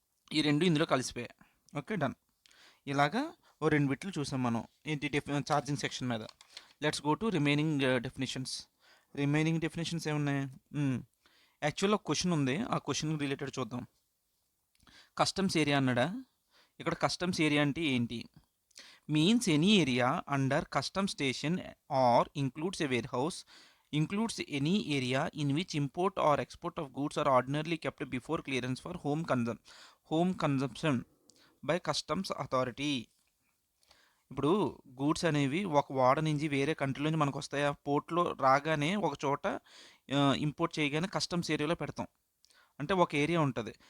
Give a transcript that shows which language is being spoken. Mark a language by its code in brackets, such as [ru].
[te] ఈ రెండు ఇందులో కలిసిపోయాయి. Okay, done. ఇలాగా ఓ 2 బిట్లు చూసాం మనం ఏంటి ఛార్జింగ్ సెక్షన్ మీద. [en] Let's go to remaining definitions. [te] Remaining definitions ఏమున్నాయి? యాక్చువల్గా క్వశ్చన్ ఉంది, ఆ క్వశ్చన్ రిలేటెడ్ చూద్దాం. కస్టమ్స్ ఏరియా అన్నాడా? ఇక్కడ కస్టమ్స్ ఏరియా అంటే ఏంటి? [en] Means any area under custom station or includes a warehouse, includes any area in which import or export of goods are ordinarily kept before clearance for home consumption by customs authority. [te] ఇప్పుడు goods అనేవి ఒక వాడ నుంచి వేరే country నుంచి మనకు వస్తాయి. ఆ పోర్ట్లో రాగానే ఒక చోట ఇంపోర్ట్ చేయగానే కస్టమ్స్ ఏరియాలో పెడతాం. అంటే ఒక ఏరియా ఉంటుంది.